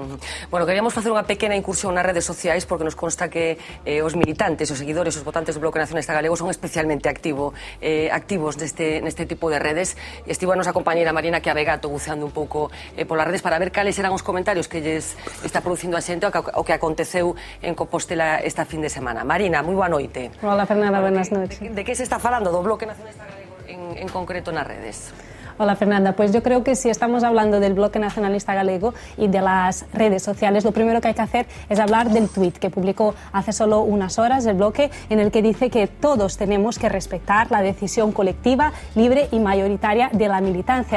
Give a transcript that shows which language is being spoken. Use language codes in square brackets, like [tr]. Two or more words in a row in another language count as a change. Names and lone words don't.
[gl] Bueno, queríamos facer unha pequena incursión nas redes sociais porque nos consta que os militantes, os seguidores, os votantes do Bloque Nacionalista Galego son especialmente activos neste tipo de redes. Estivo a nosa compañeira Marina Chiavegato buceando un pouco polas redes para ver cales eran os comentarios que lles está producindo a xente o que aconteceu en Compostela esta fin de semana. Marina, moi boa noite. [es] Hola, Fernanda. Buenas noches. ¿De qué se está hablando do Bloque Nacionalista Galego en concreto [gl] nas redes? [es] Hola, Fernanda. Pues yo creo que si estamos hablando del Bloque Nacionalista Galego y de las redes sociales, lo primero que hay que hacer es hablar del tuit que publicó hace solo unas horas el Bloque, en el que dice que todos tenemos que respetar la decisión colectiva, libre y mayoritaria de la militancia.